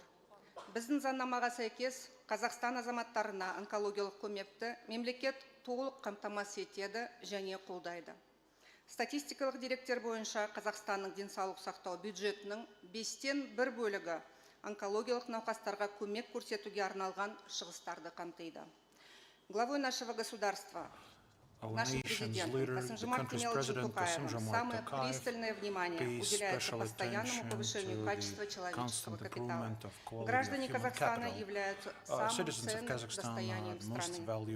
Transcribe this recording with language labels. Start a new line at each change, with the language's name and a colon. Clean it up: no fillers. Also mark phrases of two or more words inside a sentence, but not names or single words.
Kazakh: Біздің заңнамаға сәйкес Қазақстан азаматтарына онкологиялық көмекті мемлекет толық қамтамасыз етеді және қолдайды. Статистикалық деректер бойынша Қазақстанның денсаулық сақтау бюджетінің 5-тен 1 бөлігі онкологиялық науқастарға көмек көрсетуге арналған шығыстарды қамтиды.
Russian: Главой нашего государства наш президент Касым-Жомарт Кемелович Токаев самое пристальное внимание уделяется постоянному повышению качества человеческого капитала. Граждане Казахстана являются самым ценным достоянием страны.